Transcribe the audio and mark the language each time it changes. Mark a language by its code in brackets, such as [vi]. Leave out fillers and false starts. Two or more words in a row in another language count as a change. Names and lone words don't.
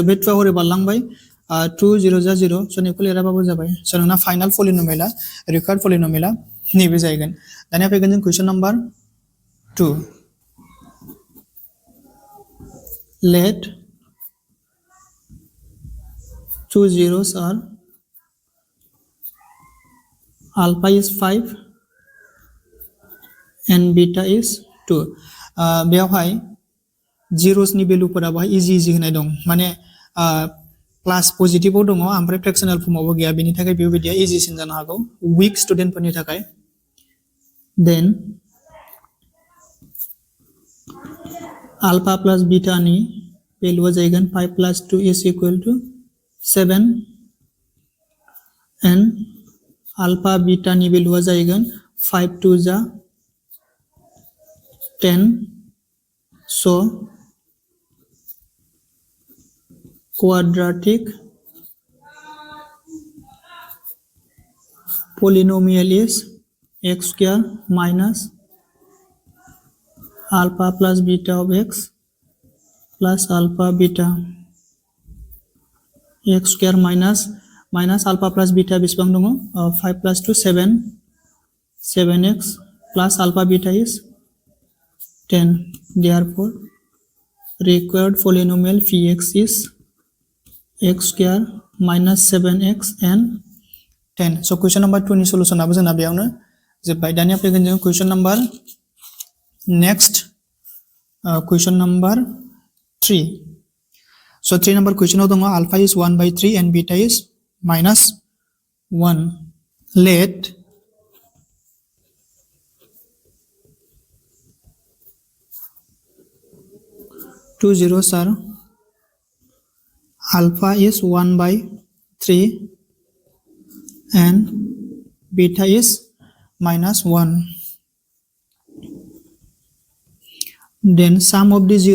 [brx] बे 2 हरै बारलांबाय 2 0 जा 0 स' नैखौ लिराबाबो जाबाय स' नोंना [en] final polynomial required polynomial [brx] नैबे जाहैगोन दानिया फैगोन जों [en] question number 2 let two zeros are alpha is 5 and beta is 2 [brx] बेयावहाय zeros नि भेलुफोरा बाहाय इजि होनाय दं माने [en] plus positive [brx] दङ ओमफ्राय [en] fractional form [brx] गैया बेनि थाखाय बेबायदिया इजिसिन जानो हागौ [en] weak student [brx] थाखाय देन [en] alpha plus beta [brx] नि भेलुआ जाहैगोन [en] 5 plus 2 is equal to 7 and alpha beta [brx] नि भेलुआ जाहैगोन [en] 5 2 जा 10 so quadratic polynomial is x square minus alpha plus beta of x plus alpha beta x square minus alpha plus beta [brx] बेसेबां दङ [en] 5 plus 2 7 7x plus alpha beta is 10 therefore required polynomial px is x square minus 7x and 10 so question number 2 [brx] नि सलुशन आबो जोंना बेयावनो जोबबाय दानिया फैगोन जों [en] question number next question number 3 so 3 number question [brx] आव दङ [en] alpha is 1 by 3 and beta is minus 1 let two zeros are alpha is 1 by 3 and beta is minus 1 then sum of the